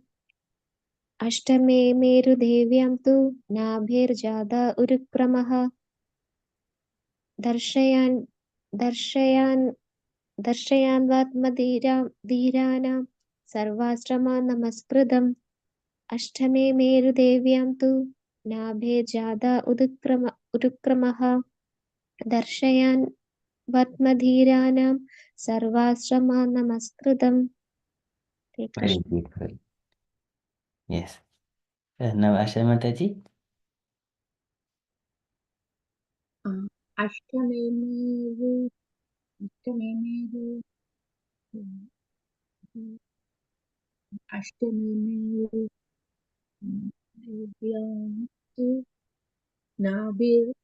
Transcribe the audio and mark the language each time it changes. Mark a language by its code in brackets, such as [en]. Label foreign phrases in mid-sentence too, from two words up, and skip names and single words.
[sa] Ashtame Meru Devyam tu Nabhirjada Urukramaha Darshayan Vatmadhiranam Sarvasraman Namaskritam. Ashtame Meru Devyam tu Nabhirjada Urukramaha Darshayan Vatmadhiranam Sarvasrama Namaskritam. [en] Very beautiful. Yes. Now, Asha Mataji. [sa] Ashtame Devyam tu Nabir